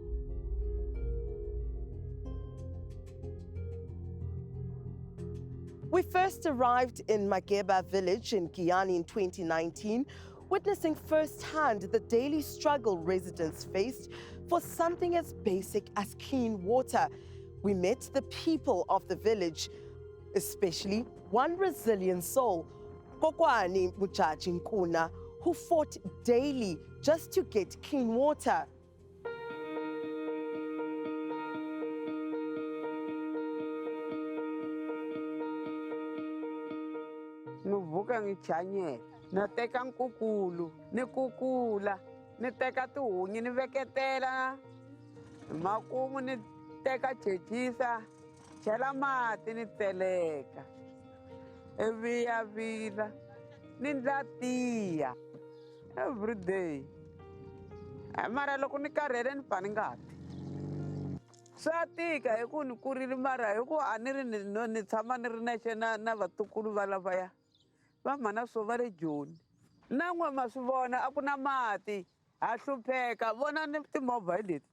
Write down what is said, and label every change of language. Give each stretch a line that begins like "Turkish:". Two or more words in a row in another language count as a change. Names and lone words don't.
English: We first arrived in Makeba village in Giyani in 2019, witnessing firsthand the daily struggle residents faced for something as basic as clean water. We met the people of the village, especially one resilient soul, Kokwani Modjadji Nkuna, who fought daily just to get clean water.
Tsonga: Nuvuka ngichanye, nateka nkukulu, ni kukula, ni teka tihunyi ni veketela, makumu ni teka chechisa, chela mati ni teleka. Eviya vila, ni ndla tiya,
English: every day.
Tsonga: Mara loko ni karhele ni fane ngati. Swa tika hi ku ni kurile mara hi ku a ni ri ni tshama ni ri nexe na vatukulu va lavaya. Va mana swo va le Joni. Nan'we ma swi vona a ku na mati, ha hlupheka, vona ni timovha hi leti.